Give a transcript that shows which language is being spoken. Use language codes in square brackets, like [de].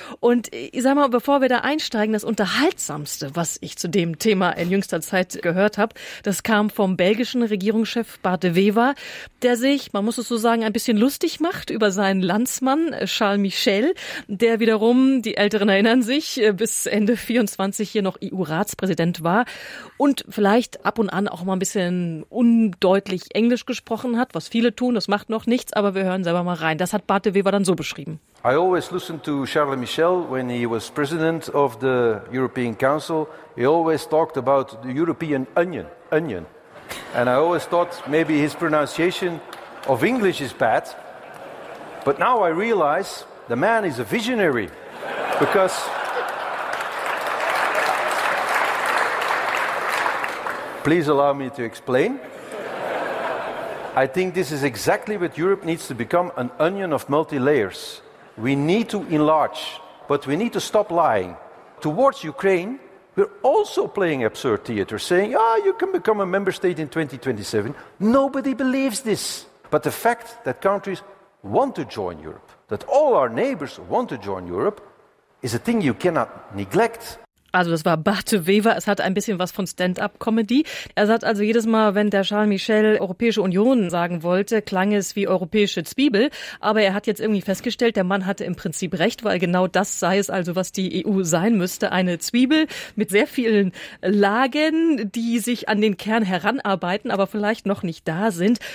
[de] Und ich sag mal, bevor wir da einsteigen, das Unterhaltsamste, was ich zu dem Thema in jüngster Zeit gehört habe, das kam vom belgischen Regierungschef Bart De Wever, der sich, man muss es so sagen, ein bisschen lustig macht über seinen Landsmann Charles Michel, der wiederum, die Älteren erinnern sich, bis Ende 24 hier noch EU-Ratspräsident war. Und vielleicht ab und an auch mal ein bisschen undeutlich Englisch gesprochen hat, was viele tun, das macht noch nichts, aber wir hören selber mal rein. Das hat Bart De Wever dann so beschrieben. [en] I always listened to Charles Michel when he was president of the European Council. He always talked about the European Onion. And I always thought maybe his pronunciation of English is bad. But now I realize the man is a visionary. Because please allow me to explain. I think this is exactly what Europe needs to become, an onion of multi-layers. We need to enlarge, but we need to stop lying. Towards Ukraine, we're also playing absurd theater, saying, ah, you can become a member state in 2027. Nobody believes this. But the fact that countries want to join Europe, that all our neighbors want to join Europe, is a thing you cannot neglect. [de] Also das war Bart De Wever, es hat ein bisschen was von Stand-up-Comedy. Er sagt also jedes Mal, wenn der Charles Michel Europäische Union sagen wollte, klang es wie europäische Zwiebel. Aber er hat jetzt irgendwie festgestellt, der Mann hatte im Prinzip recht, weil genau das sei es also, was die EU sein müsste. Eine Zwiebel mit sehr vielen Lagen, die sich an den Kern heranarbeiten, aber vielleicht noch nicht da sind.